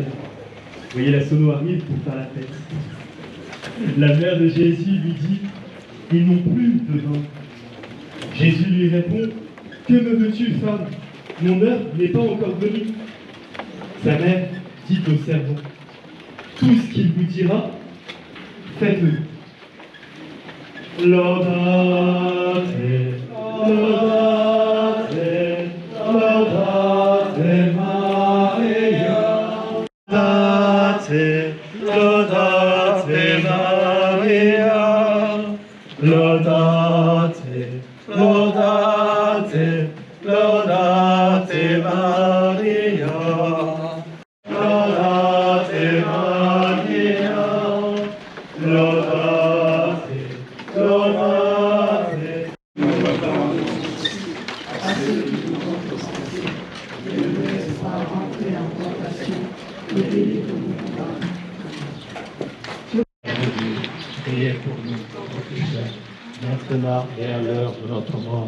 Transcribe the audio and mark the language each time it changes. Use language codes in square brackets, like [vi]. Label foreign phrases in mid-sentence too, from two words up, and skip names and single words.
[fr] Vous voyez, la sono arrive pour faire la fête. La mère de Jésus lui dit « Ils n'ont plus de vin ». Jésus lui répond « Que me veux-tu, femme? Mon heure n'est pas encore venue. » Sa mère dit au servant « Tout ce qu'il vous dira, faites-le. [la] » Laudate, laudate, laudate Maria. Laudate, laudate Maria. Laudate, laudate, laudate Maria. Laudate Maria. Laudate, laudate. [fr] Priez pour nous, maintenant et à l'heure de notre mort.